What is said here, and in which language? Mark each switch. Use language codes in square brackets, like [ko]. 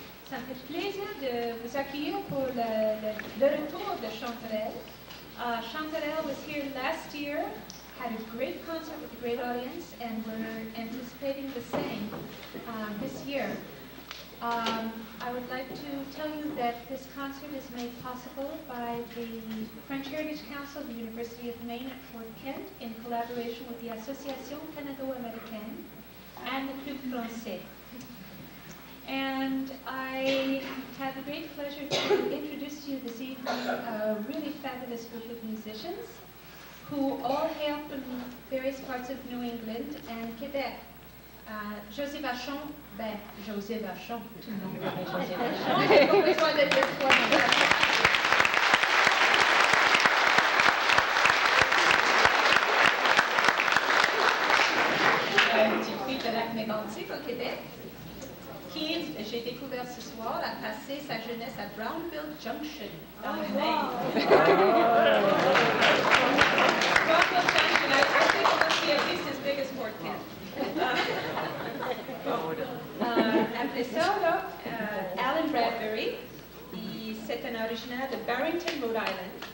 [fr] Ça me fait plaisir de vous accueillir pour le retour de Chanterelle. [en] Chanterelle was here last year, had a great concert with a great audience, and we're anticipating the same this year. I would like to tell you that this concert is made possible by the French Heritage Council of the University of Maine at Fort Kent in collaboration with the Association Canado-Américaine and the Club Français. And I have the great pleasure to introduce to you this evening a really fabulous group of musicians who all hail from various parts of New England and Quebec. [fr] José Vachon, José Vachon, tout le monde connaît José Vachon. Il n'y a pas besoin de dire quoi. Un petit prix de lac mégantic au Québec, qui, j'ai découvert ce soir, a passé sa jeunesse à Brownville Junction, dans le Maine. [en] Brownville Junction, I think it must be at least as big as Fort Kent. [fr] Après ça, là, Alan Bradbury, c'est un originaire de Barrington, Rhode Island.